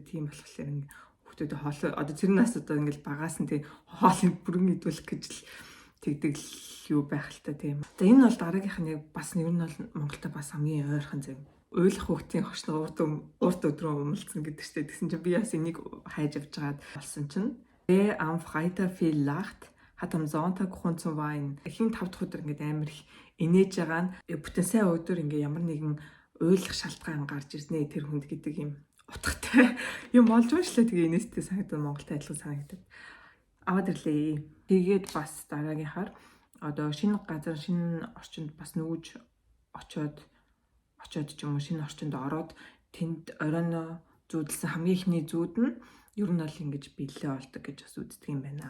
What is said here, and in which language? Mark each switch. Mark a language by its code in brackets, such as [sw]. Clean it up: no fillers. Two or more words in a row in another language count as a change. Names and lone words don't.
[mn] Тийм болохоор ингээ хүүхдүүдэд хоолоо одоо тэрнээс одоо ингээд багаас нь тийм хоолыг бүрэн идүүлэх гэж л тэгдэг юу байх л та тийм. За энэ бол дараагийнх нь бас ер нь бол Монголда бас хамгийн ойрхон зөв. Уйлах хүүхдийн хошноо урт өдрөө умалцсан гэдэг чтэй. Тэгсэн чинь би бас энийг хайж авч жагаад болсон чинь [de] am Freitag viel lacht hat am Sonntag Grund zum Weinen. [mn] Эхийн 5 дахь өдөр ингээд амар их инээж байгаа нь бүтэн сайн өдөр ингээд ямар нэгэн уйлах шалтгаан гарч ирнэ тэр хүнд гэдэг юм утгатай юм олж уншлаа. Тэгээ инээстэй санагдав, Монголтай адилхан санагдав. Аваад ирлээ. Тэгээд бас дараагийнхаар одоо шинэ газар шинэ орчинд бас нүүж очоод ч юм уу шинэ орчинд ороод тэнд оройно зүүдэлсэн хамгийн ихний зүүд нь ер нь бол ингэж бэлээ болдог гэж бас үздэг юм байна.